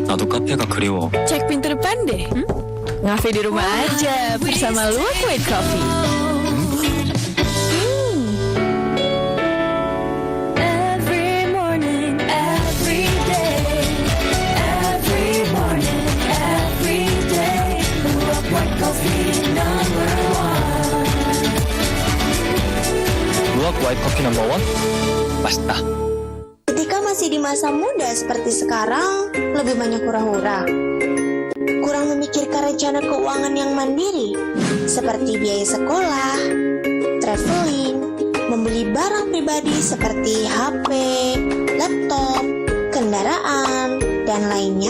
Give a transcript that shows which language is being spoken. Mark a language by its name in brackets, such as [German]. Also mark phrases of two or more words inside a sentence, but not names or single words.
[Korean] 나도 카페가 그리워. [Indonesian] Cek pintu depan deh. Ngafe di rumah aja bersama Luwak White Coffee. [English] Every morning, every day, every morning, every day, Luwak White Coffee number one. Luwak White Coffee number one? [Korean] 맛있다. [Indonesian] Ketika masih di masa muda seperti sekarang, lebih banyak hura-hura. Kurang memikirkan rencana keuangan yang mandiri, seperti biaya sekolah, traveling, membeli barang pribadi seperti HP, laptop, kendaraan, dan lainnya.